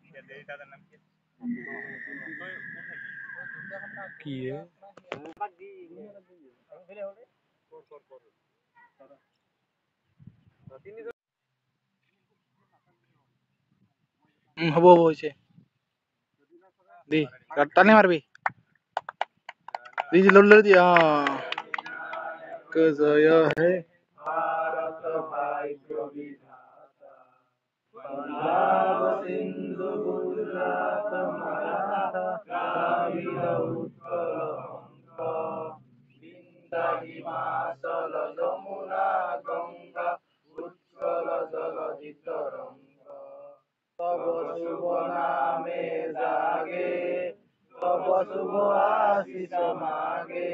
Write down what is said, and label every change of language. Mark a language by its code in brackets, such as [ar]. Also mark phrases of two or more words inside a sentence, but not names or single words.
[as] হ'ব হৈছে দি টানি মাৰবি দি [bn] জয় হে ভাৰত ভাগ্য বিধাতা, পঞ্জাব সিন্ধু গুজরাট মারাঠা দ্রাবিড় উৎকল বঙ্গ, বিন্দা হিমাচল যমুনা গঙ্গা উৎকল জলধি তরঙ্গ, তব শুভ নামে জাগে, তব শুভ আশিস মাগে,